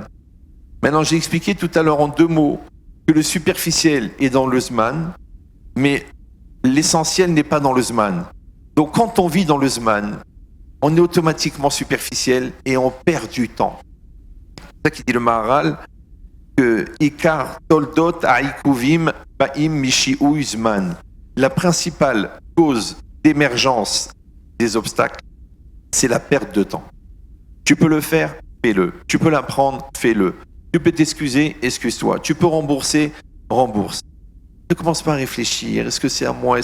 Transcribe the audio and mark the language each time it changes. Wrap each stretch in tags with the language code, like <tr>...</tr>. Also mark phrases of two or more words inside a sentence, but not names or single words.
<fr>Maintenant, j'ai expliqué tout à l'heure en 2 mots que le superficiel est dans le zman, mais l'essentiel n'est pas dans le zman. Donc, quand on vit dans le zman, on est automatiquement superficiel et on perd du temps. C'est ça qui dit le Maharal, que</fr> <he>עיקר תולדות העיכובים באים משיהוי זמן.</he> <fr>La principale cause d'émergence des obstacles, c'est la perte de temps. Tu peux le faire, fais-le. Tu peux l'apprendre, fais-le. Tu peux t'excuser, excuse-toi. Tu peux rembourser, rembourse. Ne commence pas à réfléchir. Est-ce que c'est à moi?</fr>